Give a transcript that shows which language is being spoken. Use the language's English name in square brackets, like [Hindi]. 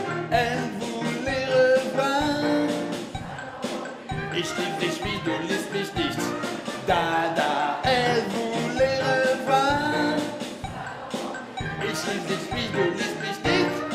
[French] Elle voulait revoir. [German] Ich lieb dich, wie du liebst mich nicht. [French] Da, da, elle voulait revoir. [German] Ich lieb dich, wie du liebst mich nicht.